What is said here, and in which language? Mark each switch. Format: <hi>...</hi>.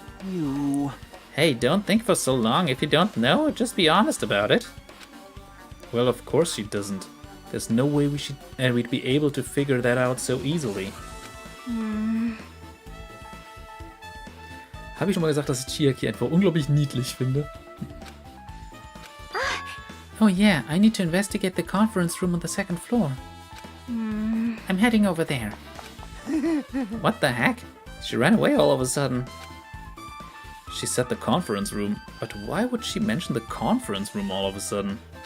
<en>You. Hey, don't think for so long. If you don't know, just be honest about it. Well, of course she doesn't. There's no way we'd be able to figure that out so easily.</en> <de>Habe ich schon mal gesagt, dass ich Chiaki einfach unglaublich niedlich finde?</de> <en>Oh yeah, I need to investigate the conference room on the second floor. I'm heading over there. What the heck? She ran away all of a sudden. She said the conference room, but why would she mention the conference room all of a sudden?</en>